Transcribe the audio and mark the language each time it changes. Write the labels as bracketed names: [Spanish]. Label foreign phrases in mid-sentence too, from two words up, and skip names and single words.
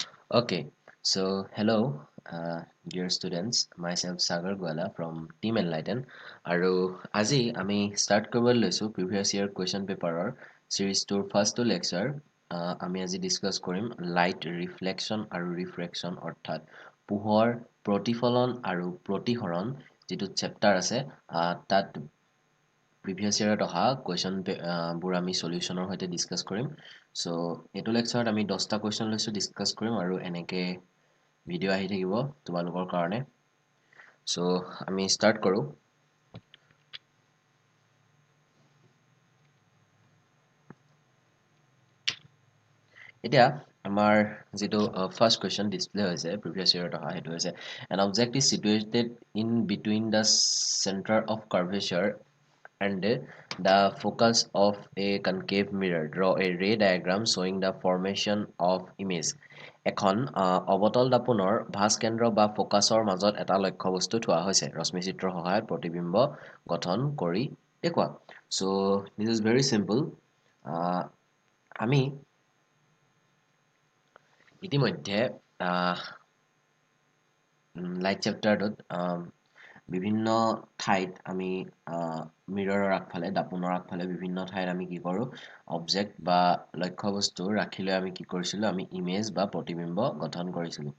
[English] Okay, so hello, dear students. Myself Sagar Gwala from Team Enlighten. [Assamese] আৰু আজি আমি start কৰিবলৈ লৈছোঁ [English] previous year question paper series 2 first lecture. [Assamese] আমি আজি discuss কৰিম [English] light reflection [Assamese] আৰু refraction অৰ্থাৎ পোহৰ প্ৰতিফলন আৰু প্ৰতিসৰণ যিটো chapter আছে তাত [English] previous year [Assamese] অহা question বোৰ আমি solutionৰ সৈতে discuss কৰিম। So এইটো lectureত আমি 10টা question লৈছোঁ discuss কৰিম আৰু এনেকে ভিডিঅ' আহি থাকিব তোমালোকৰ কাৰণে। [English] So [Assamese] আমি start কৰোঁ। এতিয়া আমাৰ যিটো [English] first question display হৈছে previous year [Assamese] অহা সেইটো হৈছে [English] an object is situated in between the center of curvature and the focus of a concave mirror. Draw a ray diagram showing the formation of image. [Assamese] এখন অবতল দাপোনৰ ভাঁজ কেন্দ্ৰ বা ফোকাছৰ মাজত এটা লক্ষ্যবস্তু থোৱা হৈছে ৰশ্মি চিত্ৰৰ সহায়ত প্ৰতিবিম্ব গঠন কৰি দেখুওৱা। [English] So this is very simple. [Assamese] আমি ইতিমধ্যে লাইট চেপ্টাৰটোত বিভিন্ন ঠাইত আমি মিৰৰৰ আগফালে দাপোনৰ আগফালে বিভিন্ন ঠাইত আমি কি কৰোঁ অবজেক্ট বা লক্ষ্যবস্তু ৰাখি লৈ আমি কি কৰিছিলোঁ আমি ইমেজ বা প্ৰতিবিম্ব গঠন কৰিছিলোঁ।